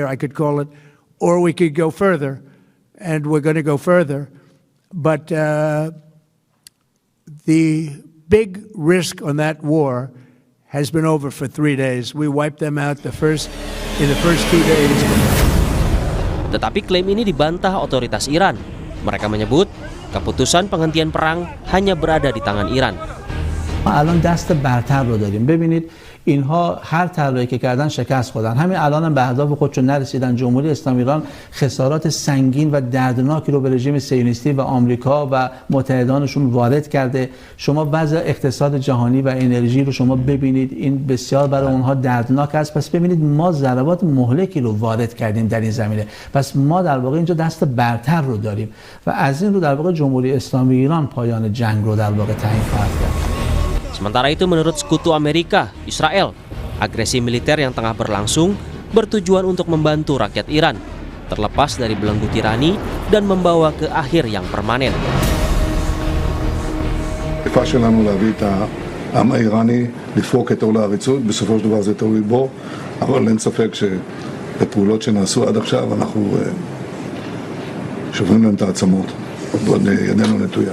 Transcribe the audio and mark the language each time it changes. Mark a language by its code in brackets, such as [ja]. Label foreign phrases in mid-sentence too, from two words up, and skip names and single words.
[en] I could call it, or we could go further, and we're going to go further. But the big risk on that war has been over for 3 days. We wiped them out in the first 2 days. [id] Tetapi klaim ini dibantah otoritas Iran. Mereka menyebut keputusan penghentian perang hanya berada di tangan Iran. [fa] ما الان دست برتر رو داریم. ببینید اینها هر طرحی که کردن شکست خوردن. همین الان هم به اهداف خودشون نرسیدن. جمهوری اسلامی ایران خسارات سنگین و دردناکی رو به رژیم صهیونیستی و آمریکا و متحدانشون وارد کرده. شما وضع اقتصاد جهانی و انرژی رو شما ببینید، این بسیار برای اونها دردناک است. پس ببینید ما ضربات مهلکی رو وارد کردیم در این زمینه. پس ما در واقع اینجا دست برتر رو داریم و از این رو در واقع جمهوری اسلامی ایران پایان جنگ رو در واقع تعیین خواهد کرد. [id] Sementara itu menurut sekutu Amerika, Israel, agresi militer yang tengah berlangsung bertujuan untuk membantu rakyat Iran terlepas dari belenggu tirani dan membawa ke akhir yang permanen. [he] השאיפה שלנו להביא את העם האיראני לפרוק את עול העריצות, בסופו של דבר זה תלוי בו, אבל אין ספק שבפעולות שנעשו עד עכשיו אנחנו שוברים להם את העצמות. ועוד ידנו נטויה.